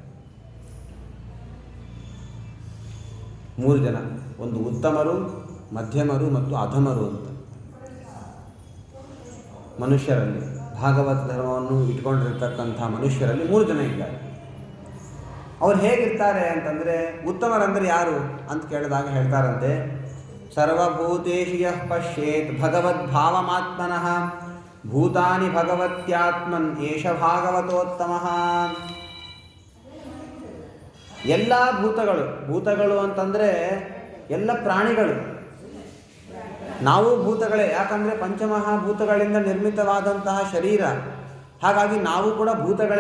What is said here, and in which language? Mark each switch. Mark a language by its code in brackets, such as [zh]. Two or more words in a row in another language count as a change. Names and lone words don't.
[kn] 3 ಜನ, ಒಂದು ಉತ್ತಮರು, ಮಧ್ಯಮರು ಮತ್ತು ಅಧಮರು ಅಂತ. ಮನುಷ್ಯರಲ್ಲಿ ಭಾಗವತ ಧರ್ಮವನ್ನು ಇಟ್ಕೊಂಡಿರ್ತಕ್ಕಂಥ ಮನುಷ್ಯರಲ್ಲಿ 3 ಜನ ಇದ್ದಾರೆ. ಅವ್ರು ಹೇಗಿರ್ತಾರೆ ಅಂತಂದರೆ, ಉತ್ತಮರಂದರೆ ಯಾರು ಅಂತ ಕೇಳಿದಾಗ ಹೇಳ್ತಾರಂತೆ, [sa] ಸರ್ವಭೂತೇಷು ಯಃ ಪಶ್ಯೇತ್ ಭಗವದ್ಭಾವಮಾತ್ಮನಃ ಭೂತಾನಿ ಭಗವತ್ಯಾತ್ಮನ್ ಏಷ ಭಾಗವತೋತ್ತಮಃ. [kn] ಎಲ್ಲ ಭೂತಗಳು ಅಂತಂದರೆ ಎಲ್ಲ ಪ್ರಾಣಿಗಳು. ನಾವು ಭೂತಗಳೇ, ಯಾಕಂದರೆ ಪಂಚಮಹಾಭೂತಗಳಿಂದ ನಿರ್ಮಿತವಾದಂತಹ ಶರೀರ. ಹಾಗಾಗಿ ನಾವು ಕೂಡ ಭೂತಗಳೇ.